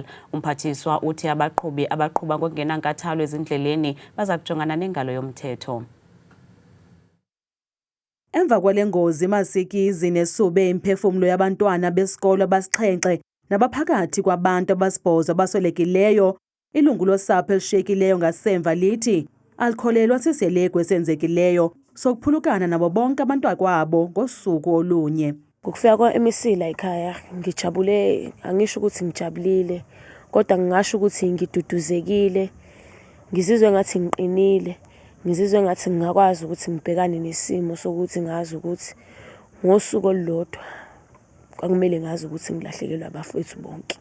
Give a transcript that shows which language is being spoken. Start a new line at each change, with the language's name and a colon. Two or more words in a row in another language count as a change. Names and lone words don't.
Xhosa: Umphathiswa uthi abaqhuba ngokungenankathalo ezindleleni baza kujongana nengalo yomthetho. Emva kwale ngozi masikizi nesube imphefumlo yabantwana besikolo abasixhenxe nabaphakathi kwabantu abasibhozo abaswelekileyo, ilungu losapho elishiyekileyo ngasemva lithi alikholelwa siseleko esenzekileyo sokuphulukana nabo bonke abantwakwabo ngosuku olunye.
Zulu: Ngokufika kwa-emisila ekhaya ngijabule, angisho ukuthi ngijabulile kodwa ngingasho ukuthi ngiduduzekile, ngizizwe ngathi ngiqinile. Ngizizwe ngathi ngingakwazi ukuthi ngibhekane nesimo sokuthi ngazi ukuthi ngosuku olulodwa kwakumele ngazi ukuthi ngilahlekelwe abafowethu bonke.